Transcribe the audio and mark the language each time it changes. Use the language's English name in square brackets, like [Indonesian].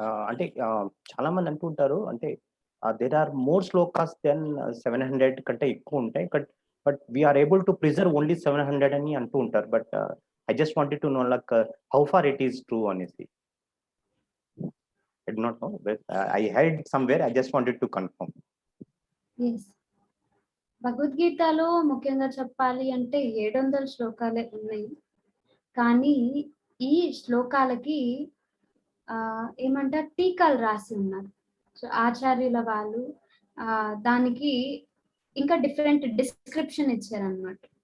[Telugu] అంటే చాలా మంది అంటుంటారు, [English] అంటే there are more shlokas than 700 [Telugu] కంటే ఎక్కువ ఉంటాయి, [English] but we are able to preserve only 700 [Telugu] అని అంటూ ఉంటారు. [English] but I just wanted to know like how far it is true [Telugu] అనేసి. [English] I do not know, but I heard somewhere, I just wanted to confirm. Yes. [Telugu] భగవద్గీతలో ముఖ్యంగా చెప్పాలి అంటే 700 శ్లోకాలే ఉన్నాయి. కానీ ఈ శ్లోకాలకి ఏమంటారు, టీకాలు రాసి ఉన్నారు. సో ఆచార్యుల వాళ్ళు దానికి ఇంకా డిఫరెంట్ డిస్క్రిప్షన్ ఇచ్చారనమాట.